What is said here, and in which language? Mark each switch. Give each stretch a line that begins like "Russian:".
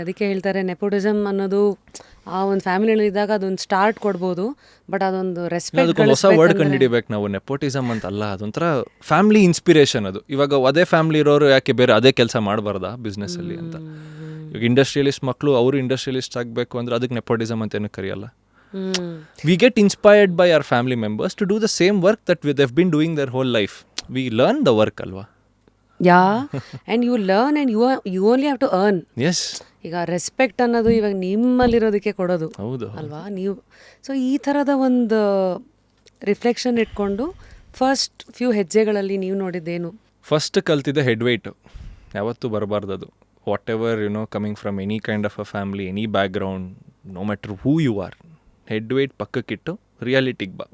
Kannada: ಅದಕ್ಕೆ ಹೇಳ್ತಾರೆ ನೆಪೋಟಿಸಮ್ ಅನ್ನೋದು ಆ ಒಂದು ಫ್ಯಾಮಿಲಿಯಲ್ಲಿ ಇದ್ದಾಗ ಅದೊಂದು ಸ್ಟಾರ್ಟ್ ಕೊಡ್ಬೋದು, ಬಟ್ ಅದೊಂದು ರೆಸ್ಪೆಕ್ಟ್, ಅದಕ್ಕೊಂದು ಹೊಸ ವರ್ಡ್ ಕಂಡುಹಿಡಿಬೇಕು ನಾವು. ನೆಪೋಟಿಸಮ್ ಅಂತಲ್ಲ, ಅದೊಂಥರ ಫ್ಯಾಮಿಲಿ ಇನ್ಸ್ಪಿರೇಷನ್. ಅದು ಇವಾಗ ಅದೇ ಫ್ಯಾಮಿಲಿ ಇರೋರು ಯಾಕೆ ಬೇರೆ ಅದೇ ಕೆಲಸ ಮಾಡಬಾರ್ದಾ ಬಿಸ್ನೆಸ್ಸಲ್ಲಿ ಅಂತ. ಇವಾಗ ಇಂಡಸ್ಟ್ರಿಯಲಿಸ್ಟ್ ಮಕ್ಕಳು ಅವರು ಇಂಡಸ್ಟ್ರಿಯಲಿಸ್ಟ್ ಆಗಬೇಕು ಅಂದರೆ ಅದಕ್ಕೆ ನೆಪೋಟಿಸಮ್ ಅಂತ ಏನು ಕರೆಯಲ್ಲ.
English: We get inspired by our family members to do the same work that they've been doing their whole life. We learn the work, alva. Yeah, and you learn and you only have to earn. Yes.
Kannada: ಈಗ respect ಅನ್ನೋದು ಇವಾಗ ನಿಮ್ಮಲ್ಲಿರೋದಕ್ಕೆ ಕೊಡೋದು. ಹೌದು ಅಲ್ವಾ ನೀವು. So ಈ ಥರದ ಒಂದು ರಿಫ್ಲೆಕ್ಷನ್ ಇಟ್ಕೊಂಡು ಫಸ್ಟ್ ಫ್ಯೂ ಹೆಜ್ಜೆಗಳಲ್ಲಿ ನೀವು ನೋಡಿದ್ದೇನು? ಫಸ್ಟ್ ಕಲ್ತಿದ್ದೆ ಹೆಡ್ ವೆಯ್ಟು ಯಾವತ್ತೂ ಬರಬಾರ್ದದು.
English: whatever coming from any kind of a family, any background, no matter who you are,
Kannada: head weight ಪಕ್ಕಕ್ಕಿಟ್ಟು ರಿಯಾಲಿಟಿಗೆ ಬಾ.